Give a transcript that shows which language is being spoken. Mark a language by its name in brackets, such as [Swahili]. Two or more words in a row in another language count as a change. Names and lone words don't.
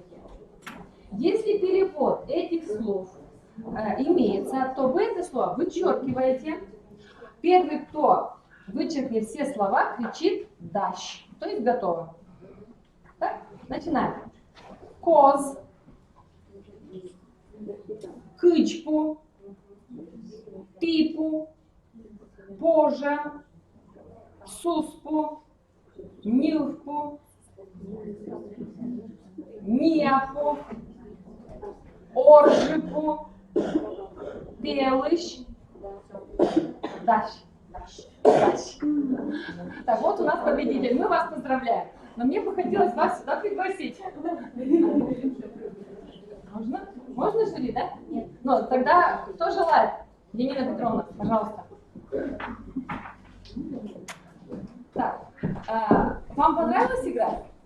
[Russian] Если перевод этих слов имеется, то вы это слово вычеркиваете. Первый, кто вычеркнет все слова, кричит «дащ», то есть готово. Так, начинаем. [Komi] Коз, кычпу, типу, пожа, суспу, нилвку, ніяпу, оржипу, пелыш, дащ. [Russian] Так, вот у нас победитель. Мы вас поздравляем. Но мне бы хотелось вас сюда пригласить. Можно? Можно жюри, да? Нет. Ну, тогда кто желает? Янина Петровна, пожалуйста. Так, вам понравилось играть?